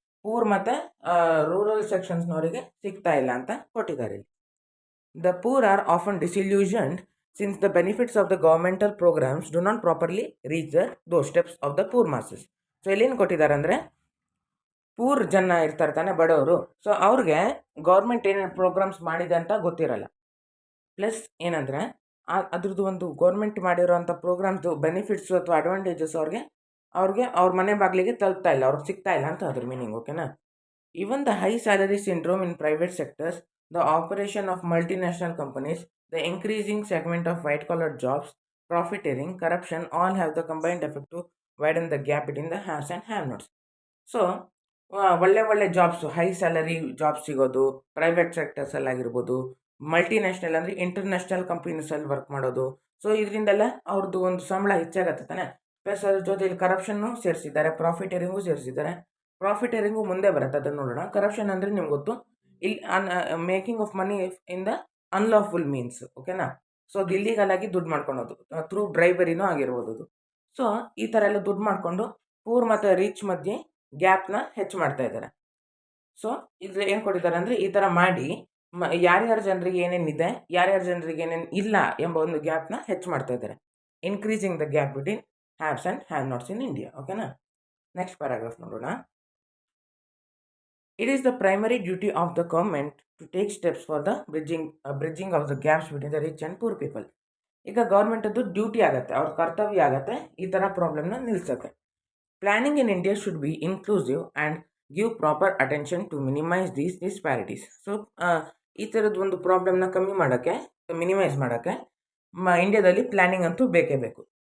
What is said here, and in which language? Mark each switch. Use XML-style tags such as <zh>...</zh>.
<kn>Poor ಮತ್ತು rural ಸೆಕ್ಷನ್ಸ್ನವರಿಗೆ ಸಿಗ್ತಾ ಇಲ್ಲ ಅಂತ ಕೊಟ್ಟಿದ್ದಾರೆ.</kn> <en>The poor are often disillusioned since the benefits of the governmental programs do not properly reach the doorsteps of the poor masses.</en> <kn>So ಇಲ್ಲೇನು ಕೊಟ್ಟಿದ್ದಾರೆ ಅಂದರೆ ಪೂರ್ ಜನ ಇರ್ತಾರೆ ತಾನೆ, ಬಡವರು. ಸೊ ಅವ್ರಿಗೆ ಗೌರ್ಮೆಂಟ್ ಏನೇನು ಪ್ರೋಗ್ರಾಮ್ಸ್ ಮಾಡಿದೆ ಅಂತ ಗೊತ್ತಿರಲ್ಲ. ಪ್ಲಸ್ ಏನಂದರೆ ಅದ್ರದ್ದು ಒಂದು ಗೌರ್ಮೆಂಟ್ ಮಾಡಿರೋಂಥ ಪ್ರೋಗ್ರಾಮ್ದು ಬೆನಿಫಿಟ್ಸು ಅಥವಾ ಅಡ್ವಾಂಟೇಜಸ್ ಅವ್ರಿಗೆ ಅವ್ರ ಮನೆ ಬಾಗಿಲಿಗೆ ತಲುಪ್ತಾ ಇಲ್ಲ, ಅವ್ರಿಗೆ ಸಿಗ್ತಾ ಇಲ್ಲ ಅಂತ ಅದ್ರ ಮೀನಿಂಗ್. ಓಕೆನಾ.</kn> <en>Even the high salary syndrome in private sectors, the operation of multinational companies, the increasing segment of white-collar jobs, profiteering, corruption, all have the combined effect to widen the gap between the haves and have-nots.</en> <kn>So ಒಳ್ಳೆ jobs, high salary jobs ಸಿಗೋದು private ಸೆಕ್ಟರ್ಸಲ್ಲಿ ಆಗಿರ್ಬೋದು, multinational ಅಂದರೆ international ಕಂಪನೀಸಲ್ಲಿ work ಮಾಡೋದು. So ಇದರಿಂದೆಲ್ಲ ಅವ್ರದ್ದು ಒಂದು ಸಂಬಳ ಹೆಚ್ಚಾಗತ್ತೆ ತಾನೆ. Plus ಅದ್ರ ಜೊತೆಲಿ ಕರಪ್ಷನ್ನು ಸೇರಿಸಿದ್ದಾರೆ, ಪ್ರಾಫಿಟೇರಿಂಗು ಸೇರಿಸಿದ್ದಾರೆ. ಪ್ರಾಫಿಟೇರಿಂಗು ಮುಂದೆ ಬರುತ್ತೆ, ಅದನ್ನು ನೋಡೋಣ. ಕರಪ್ಷನ್ ಅಂದರೆ ನಿಮ್ಗೆ ಗೊತ್ತು, ಇಲ್ಲಿ</kn> <en>Making of money in the unlawful means.</en> <kn>ಓಕೆನಾ. ಸೊ ಅದು ಇಲ್ಲಿಗಲ್ ಆಗಿ ದುಡ್ಡು ಮಾಡ್ಕೊಳೋದು, ಥ್ರೂ ಬ್ರೈಬರಿನೂ ಆಗಿರ್ಬೋದು ಅದು. ಸೊ ಈ ಥರ ಎಲ್ಲ ದುಡ್ಡು ಮಾಡಿಕೊಂಡು ಪೂರ್ ಮತ್ತು ರಿಚ್ ಮಧ್ಯೆ ಗ್ಯಾಪ್ನ ಹೆಚ್ಚು ಮಾಡ್ತಾ ಇದ್ದಾರೆ. ಸೊ ಇದು ಏನು ಕೊಟ್ಟಿದ್ದಾರೆ ಅಂದರೆ ಈ ಥರ ಮಾಡಿ ಯಾರ್ಯಾರ ಜನರಿಗೆ ಏನೇನಿದೆ, ಯಾರ್ಯಾರ ಜನರಿಗೆ ಏನೇನು ಇಲ್ಲ ಎಂಬ ಒಂದು ಗ್ಯಾಪ್ನ ಹೆಚ್ಚು ಮಾಡ್ತಾ ಇದ್ದಾರೆ.</kn> <en>Increasing the gap between haves and have nots in India.</en> <kn>ಓಕೆನಾ. ನೆಕ್ಸ್ಟ್ ಪ್ಯಾರಾಗ್ರಾಫ್ ನೋಡೋಣ.</kn> <en>It is the primary duty of the government to take steps for the bridging of the gaps between the rich and poor people.</en> <kn>ಈಗ ಗೌರ್ಮೆಂಟದ್ದು duty ಆಗುತ್ತೆ, ಅವ್ರ ಕರ್ತವ್ಯ ಆಗುತ್ತೆ ಈ ಥರ ಪ್ರಾಬ್ಲಮ್ನ ನಿಲ್ಲಿಸುತ್ತೆ.</kn> <en>Planning in India should be inclusive and give proper attention to minimise these disparities.</en> <kn>So ಈ ಥರದ್ದು ಒಂದು ಪ್ರಾಬ್ಲಮ್ನ ಮಿನಿಮೈಸ್ ಮಾಡೋಕ್ಕೆ ಇಂಡಿಯಾದಲ್ಲಿ ಪ್ಲಾನಿಂಗ್ ಅಂತೂ ಬೇಕೇ ಬೇಕು.</kn>